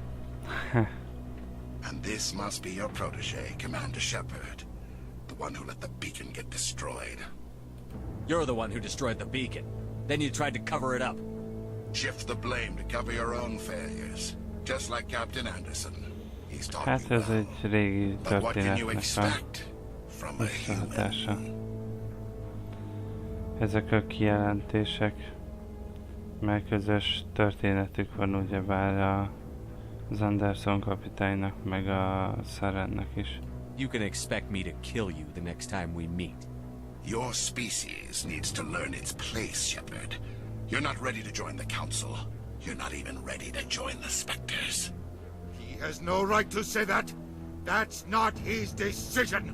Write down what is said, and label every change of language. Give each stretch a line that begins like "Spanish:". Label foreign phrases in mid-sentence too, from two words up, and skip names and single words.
English: And this must be your protege, Commander Shepard. The one who let the beacon get destroyed. You're the one who destroyed the beacon. Then you tried to cover it up. Shift the blame to cover your own failures. Just like Captain Anderson. He's talking
Hungarian: Hát ez egy régi
English: but what can you
Hungarian: történetnek a
English: expect from a
Hungarian: visszahatása.
English: human?
Hungarian: Ezek a kijelentések, mert közös történetük van ugyebár az Anderson kapitánynak, meg a Sarennek is.
English: You can expect me to kill you the next time we meet. Your species needs to learn its place, Shepard. You're not ready to join the Council. You're not even ready to join the Spectres. He has no right to say that. That's not his decision.